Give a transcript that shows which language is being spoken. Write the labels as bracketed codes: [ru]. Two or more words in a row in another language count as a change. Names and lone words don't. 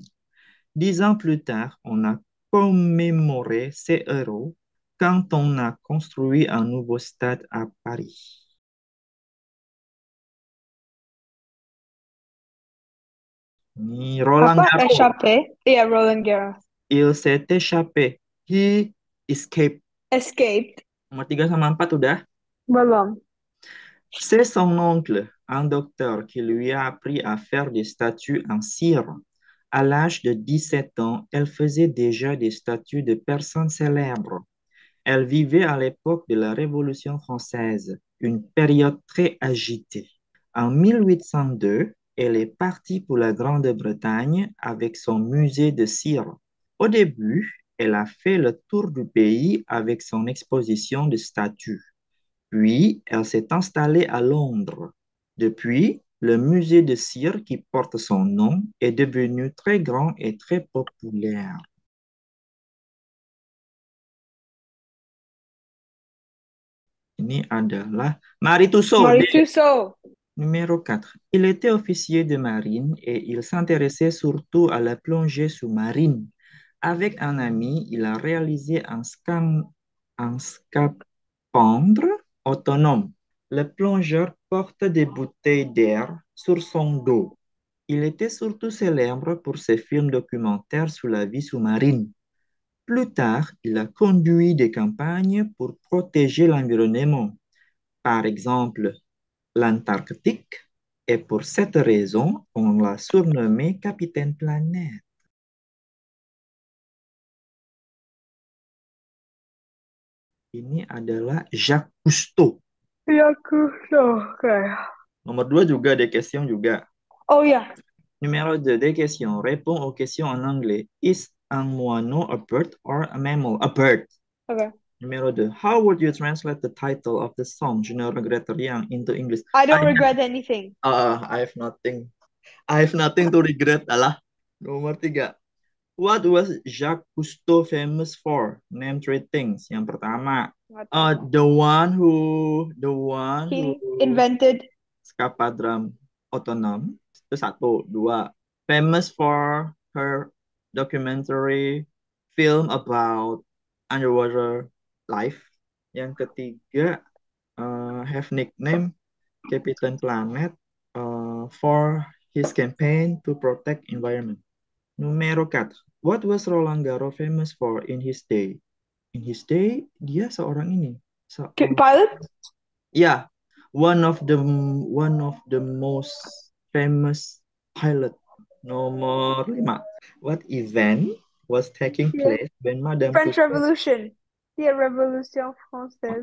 [fr] 10 ans plus tard, on a commémoré ces héros quand on a construit un nouveau stade à Paris. [id] Ni Roland Apa Garros, échappé? Iya, Roland Garros. [fr] il s'est échappé. [en] He escaped. Escaped. [id] Nomor 3 sama 4 udah. Belum. [fr] C'est son oncle, un docteur, qui lui a appris à faire des statues en cire. À l'âge de 17 ans, elle faisait déjà des statues de personnes célèbres. Elle vivait à l'époque de la Révolution française, une période très agitée. En 1802, elle est partie pour la Grande-Bretagne avec son musée de cire. Au début, elle a fait le tour du pays avec son exposition de statues. Puis, elle s'est installée à Londres. Depuis, le musée de cire qui porte son nom est devenu très grand et très populaire. [id] Ini adalah Marie Tussaud, Marie Tussaud. [fr] numéro 4. Il était officier de marine et il s'intéressait surtout à la plongée sous-marine. Avec un ami, il a réalisé un scaphandre autonome. Le plongeur porte des bouteilles d'air sur son dos. Il était surtout célèbre pour ses films documentaires sur la vie sous-marine. Plus tard, il a conduit des campagnes pour protéger l'environnement, par exemple l'Antarctique, et pour cette raison, on l'a surnommé Capitaine Planète. [id] Ini adalah Jacques Cousteau. Iya, Tussaud. Oke. Nomor 2 juga, [fr] des questions juga. [id] Oh ya. [fr] Numéro 2, des questions. Réponds aux questions en anglais. [en] Is [fr] un moineau [en] a bird or a mammal? A bird. [id] Oke. [en] Numéro 2. How would you translate the title of the song Je ne regrette rien into English? I don't regret anything. I have nothing. I have nothing to regret. [id] Alah. Nomor 3. [en] What was Jacques Cousteau famous for? Name three things. [id] Yang pertama, Nggak tahu. [en] the one who He invented. [fr] Scapadram otonom. [id] Itu satu. Dua, [en] famous for her documentary film about underwater life. [id] Yang ketiga, [en] have nickname Captain Planet for his campaign to protect environment. [fr] Numero 4. [en] What was Roland Garros famous for in his day? In his day, [id] dia seorang ini. Pilot? [en] Yeah, one of the most famous pilot. Nomor 5. What event was taking Yeah. place when Madame French Tussauds? Revolution. Yeah, [fr] Révolution française.